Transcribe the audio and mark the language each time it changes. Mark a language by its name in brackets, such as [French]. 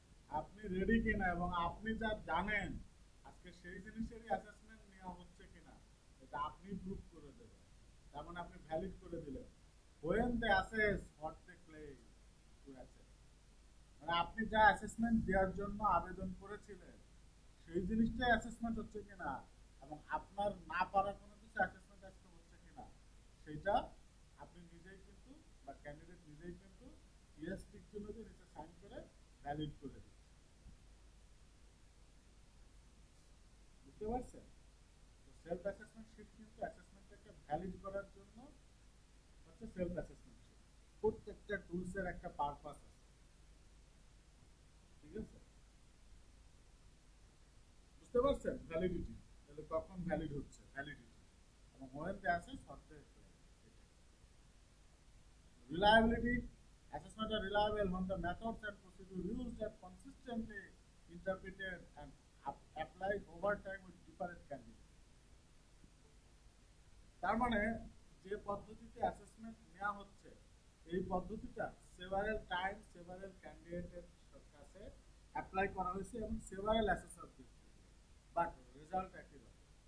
[Bangla] আপনি রেডি কিনা এবং আপনি যা জানেন আজকে সেই জিনিসেরই অ্যাসেসমেন্ট নেওয়া হচ্ছে কিনা এটা আপনি প্রুভ করে দেবেন। তার মানে আপনি ভ্যালিড করে দিলেন [English] when they assess what they claim to assess। [Bangla] মানে আপনি যা অ্যাসেসমেন্ট দেওয়ার জন্য আবেদন করেছিলেন সেই জিনিসটাই অ্যাসেসমেন্ট হচ্ছে কিনা এবং আপনার না পারা কোনো কিছু অ্যাসেসমেন্ট আজকে হচ্ছে কিনা সেটা আপনি নিজেই কিন্তু বা ক্যান্ডিডেট নিজেই কিন্তু ইয়েস টিক চিহ্ন দিয়ে নিচে সাইন করে ভ্যালিড করে দিচ্ছে। বুঝতে পারছেন? তো সেলফ অ্যাসেসমেন্ট শিট কিন্তু অ্যাসেসমেন্টটাকে ভ্যালিড করার জন্য হচ্ছে সেলফ অ্যাসেসমেন্ট শিট। প্রত্যেকটা টুলসের একটা পারপাস আছে, ঠিক আছে? বুঝতে পারছেন? ভ্যালিডিটি তাহলে কখন ভ্যালিড হচ্ছে, ভ্যালিডিটি এবং [English] when they assess what they claim। Reliability, assessment are reliable when the methods and procedure used are consistently interpreted and applied over time with different candidates। [Bangla] তার মানে যে পদ্ধতিতে অ্যাসেসমেন্ট নেওয়া হচ্ছে এই পদ্ধতিটা সেভারাল টাইম সেভারাল ক্যান্ডিডেটের কাছে অ্যাপ্লাই করা হয়েছে এবং সেভারাল অ্যাসেসরদের, বাট রেজাল্ট একই রকম।